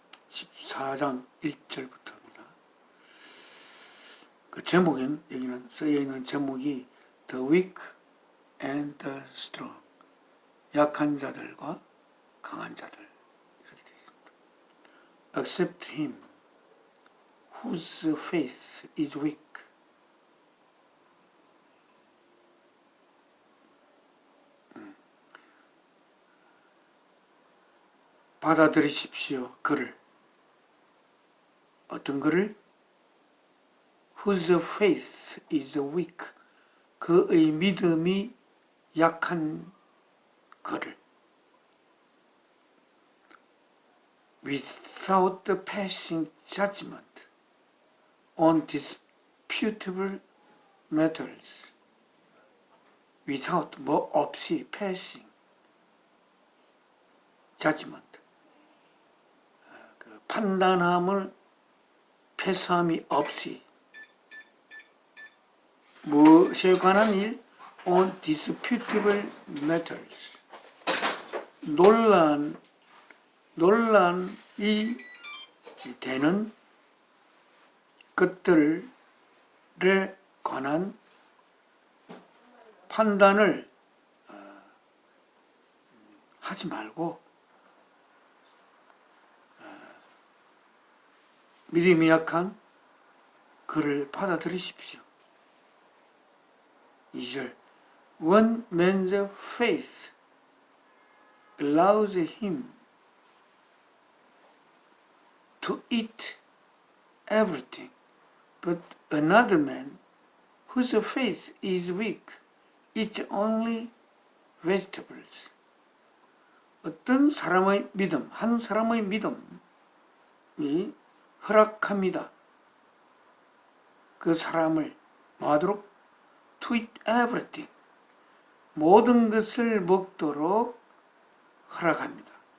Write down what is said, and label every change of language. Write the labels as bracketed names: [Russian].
[Korean] 14장 1절부터입니다. 그 제목은 여기는 쓰여있는 제목이 [English] The Weak and the Strong, [Korean] 약한 자들과 강한 자들 이렇게 되어 있습니다. [English] Accept him whose faith is weak. [Korean] 받아들이십시오. 그를. 어떤 그를? [English] Whose faith is weak. [Korean] 그의 믿음이 약한 그를. [English] Without passing judgment on disputable matters. Without, [Korean] 뭐 없이, [English] passing, judgment. [Korean] 그 판단함을 패스함이 없이 무엇에 관한 일? [English] On disputable matters. [Korean] 논란이 되는 것들에 관한 판단을 하지 말고 믿음이 약한 그를 받아들이십시오. [English] 2절 One man's faith allows him to eat everything, but another man whose faith is weak eats only vegetables. [Korean] 어떤 사람의 믿음, 한 사람의 믿음이 허락합니다. 그 사람을 뭐하도록? [English] To eat everything. [Korean] 모든 것을 먹도록 허락합니다.